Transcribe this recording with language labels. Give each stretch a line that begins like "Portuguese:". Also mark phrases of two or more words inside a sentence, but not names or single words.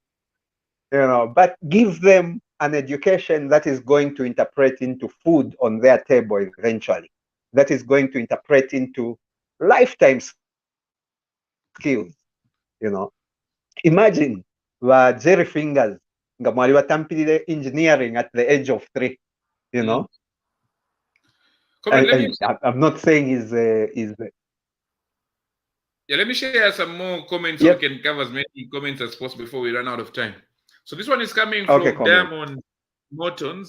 English: But give them an education that is going to interpret into food on their table eventually, that is going to interpret into lifetime skills. Imagine Jerry Fingers
Bemba: nga mwali watampirire
English: engineering at the age of 3. I'm not saying he's yeah, let me share some more comments so we can cover as many comments as possible before we run out of time. So this one is coming from Diamond Mortons.